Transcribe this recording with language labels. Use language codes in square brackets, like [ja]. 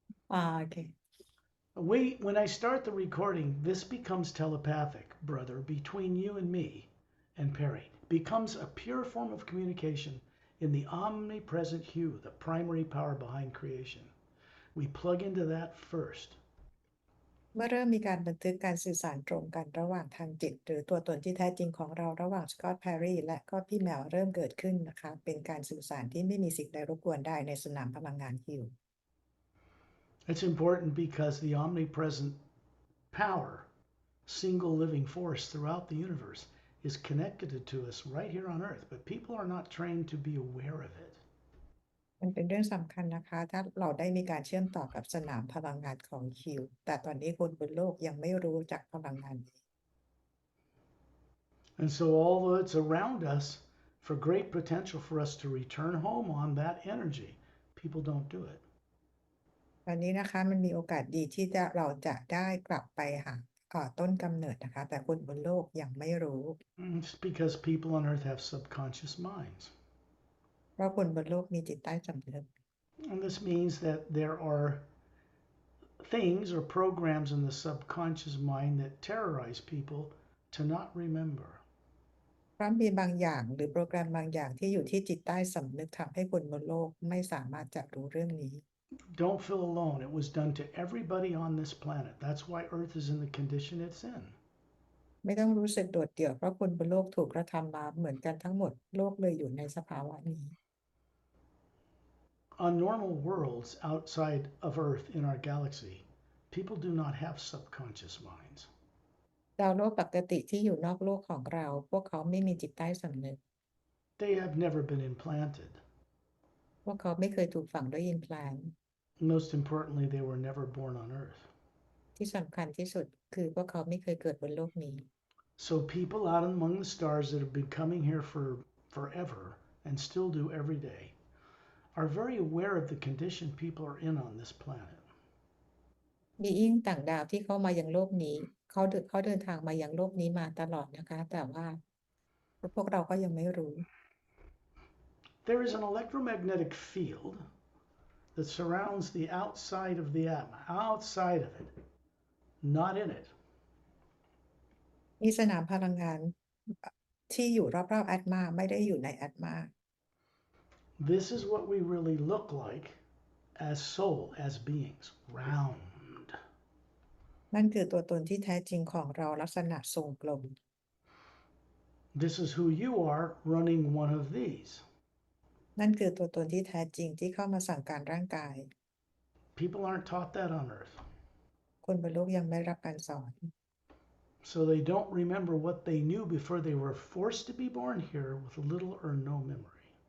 [th] โอเค [en] When I start the recording, this becomes telepathic, brother, between you and me and Perry. Becomes a pure form of communication in the omnipresent hue, the primary power behind creation. We plug into that first. [th] เมื่อเริ่มมีการบันทึกการสื่อสารตรงกันระหว่างทางจิตหรือตัวตนที่แท้จริงของเราระหว่างสกอตต์แพรรี่และก็พี่แมวเริ่มเกิดขึ้นนะคะเป็นการสื่อสารที่ไม่มีสิ่งใดรบกวนได้ในสนามพลังงานฮิว [en] It's important because the omnipresent power, single living force throughout the universe, is connected to us right here on Earth, but people are not trained to be aware of it. [th] มันเป็นเรื่องสำคัญนะคะถ้าเราได้มีการเชื่อมต่อกับสนามพลังงานของฮิวแต่ตอนนี้คนบนโลกยังไม่รู้จักพลังงานนี้ [en] And so, although it's around us for great potential for us to return home on that energy, people don't do it. [th] ตอนนี้นะคะมันมีโอกาสดีที่เราจะได้กลับไปหาต้นกำเนิดนะคะแต่คนบนโลกยังไม่รู้ [en] It's because people on Earth have subconscious minds. [th] เพราะคนบนโลกมีจิตใต้สำนึก [en] And this means that there are things or programs in the subconscious mind that terrorize people to not remember. [th] เพราะมีบางอย่างหรือโปรแกรมบางอย่างที่อยู่ที่จิตใต้สำนึกทำให้คนบนโลกไม่สามารถจะรู้เรื่องนี้ [en] Don't feel alone. It was done to everybody on this planet. That's why Earth is in the condition it's in. [th] ไม่ต้องรู้สึกโดดเดี่ยวเพราะคนบนโลกถูกกระทำมาเหมือนกันทั้งหมดโลกเลยอยู่ในสภาวะนี้ [en] On normal worlds outside of Earth in our galaxy, people do not have subconscious minds. [th] ดาวโลกปกติที่อยู่นอกโลกของเราพวกเขาไม่มีจิตใต้สำนึก [en] They have never been implanted. [th] พวกเขาไม่เคยถูกฝังด้วย implant [en] Most importantly, they were never born on Earth. [th] ที่สำคัญที่สุดคือพวกเขาไม่เคยเกิดบนโลกนี้ [en] So people out among the stars that have been coming here for forever and still do every day are very aware of the condition people are in on this planet. [th] being ต่างดาวที่เข้ามายังโลกนี้เขาเดินทางมายังโลกนี้มาตลอดนะคะแต่ว่าพวกเราก็ยังไม่รู้ [en] There is an electromagnetic field that surrounds the outside of the atom, outside of it, not in it. [th] มีสนามพลังงานที่อยู่รอบๆแอตมาไม่ได้อยู่ในแอตมา [en] This is what we really look like as soul, as beings, round. [th] นั่นคือตัวตนที่แท้จริงของเราลักษณะทรงกลม [en] This is who you are running one of these. [th] นั่นคือตัวตนที่แท้จริงที่เข้ามาสั่งการร่างกาย [en] People aren't taught that on Earth. [th] คนบนโลกยังไม่รับการสอน [en] So they don't remember what they knew before they were forced to be born here with little or no memory.